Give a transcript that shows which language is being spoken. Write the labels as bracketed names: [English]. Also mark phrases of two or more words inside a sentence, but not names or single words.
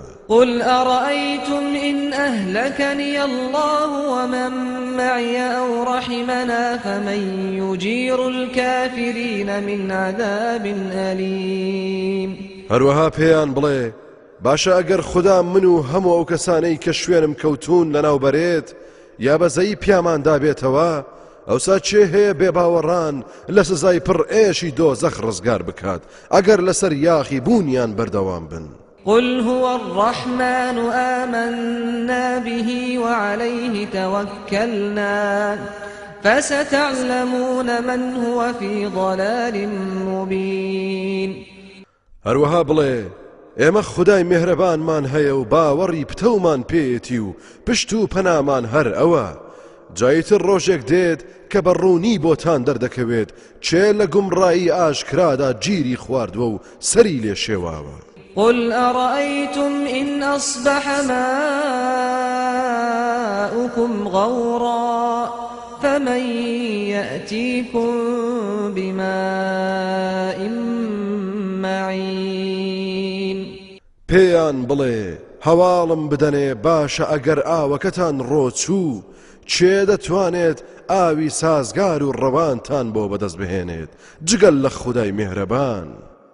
[Arabic] قل أرأيتم إن أهلكني الله ومن معي أو رحمنا فمن يجير الكافرين من عذاب أليم. [Central Kurdish] هەروەها پێیان بڵێ باشە ئەگەر خوددا من و هەموو ئەو کەسانەی کە شوێنم کەوتون لەناوبەرێت یا بەزەی پیامان دابێتەوە ئەوسا چێ هەیە بێباوەڕان لە سزای پڕ ئێشی دۆزەخ ڕزگار بکات ئەگەر لەسەر یاخی بوونیان بەردەوام بن. [Arabic] قل هو الرحمن آمنا به وعليه توكلنا فستعلمون من هو في ضلال مبين. [Central Kurdish] هەروەها بڵێ ئێمە خودای میهرەبانمان هەیە و باوەڕی پتەومان پێیەتی و پشت و پەنامان هەر ئەوە جایتر ڕۆژێک دێت کە بەڕوونی بۆتان دەردەکەوێت چێ لە گومڕایی ئاشکرادا گیری خواردووە و سەری لێ شێواوە. [Arabic] قل أرأيتم إن أصبح ماؤكم غورا فمن يأتيكم بماء معين. [Central Kurdish] پێیان بڵێ هەواڵم بدەنێ باشە ئەگەر ئاوەکەتان ڕۆچوو چێ دەتوانێت ئاوی سازگار و ڕەوانتان بۆ بەدەست بهێنێت جگەل لە خودای میهرەبان.